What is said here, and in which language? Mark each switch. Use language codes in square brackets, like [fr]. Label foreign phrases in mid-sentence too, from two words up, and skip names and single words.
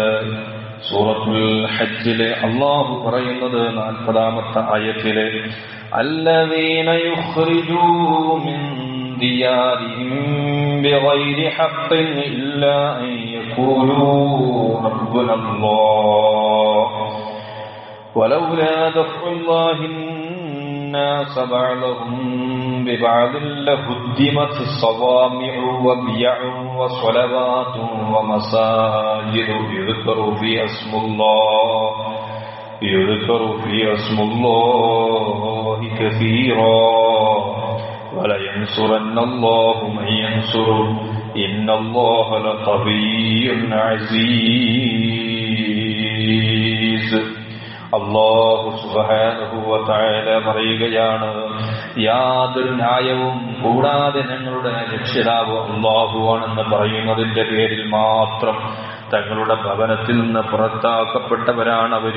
[ml] സൂറത്തുൽ ഹജ്ജിലെ അല്ലാഹു പറയുന്നത് 40-ാമത്തെ ആയത്തിലെ [ar] الذين أخرجوا من ديارهم بغير حق إلا أن يقولوا ربنا الله ولولا دفع الله الناس بعضهم ببعض لهدمت الصوامع وبيع وصلوات ومساجد يذكر فيها اسم الله كثيرا ولينصرن الله من ينصره إن الله لقوي عزيز. [ml] അല്ലാഹു [ar] سبحانه وتعالى [ml] പറയുകയാണ്, യാതൊരു ന്യായവും കൂടാതെ ഞങ്ങളുടെ രക്ഷിതാവ് അല്ലാഹുവാണെന്ന് പറയുന്നതിന്റെ പേരിൽ മാത്രം തങ്ങളുടെ ഭവനത്തിൽ നിന്ന് പുറത്താക്കപ്പെട്ടവരാണ് അവര്.